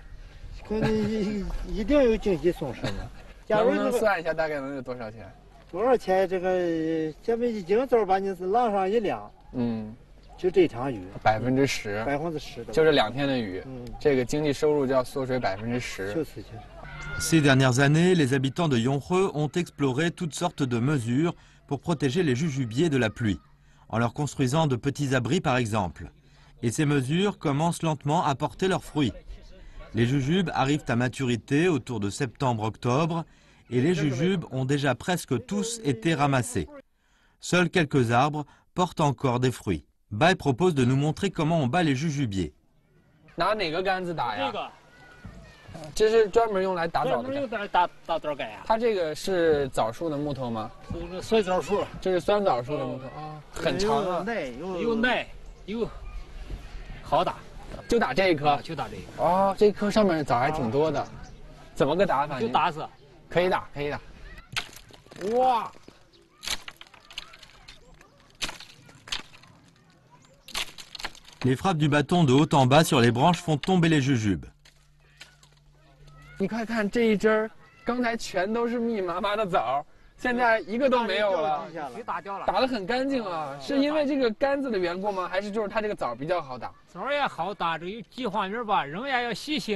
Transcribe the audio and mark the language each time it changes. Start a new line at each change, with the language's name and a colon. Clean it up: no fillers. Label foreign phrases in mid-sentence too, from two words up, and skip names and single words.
Chinese: 一定有经济损失嘛。能不能算一下大概能有多少钱？多少钱？这个咱们一斤枣把你是浪上1两，就这场雨 10%，10%的，就这2天的雨，这个经济收入就要缩水10%。就是。
French: Ces dernières années, les habitants de Yonhreux ont exploré toutes sortes de mesures pour protéger les jujubiers de la pluie, en leur construisant de petits abris par exemple. Et ces mesures commencent lentement à porter leurs fruits. Les jujubes arrivent à maturité autour de septembre-octobre et les jujubes ont déjà presque tous été ramassés. Seuls quelques arbres portent encore des fruits. Bai propose de nous montrer comment on bat les jujubiers.
Chinese: 拿哪个杆子打呀？这是专门用来打枣的。专门用打枣杆呀。它这个是枣树的木头吗？是酸枣树。这是酸枣树的木头啊，很长啊，又耐又好打。就打这一棵，就打这个。哦，这棵上面枣还挺多的，怎么个打法？就打死，可以打，可以打。哇！
French: Les frappes du bâton de haut en bas sur les branches font tomber les jujubes.
Chinese: 你快看这一针儿，刚才全都是密密麻麻的枣，现在一个都没有了，打掉了，打得很干净啊！是因为这个杆子的缘故吗？还是就是它这个枣比较好打？枣也好打，这有几方面吧，人也要细心。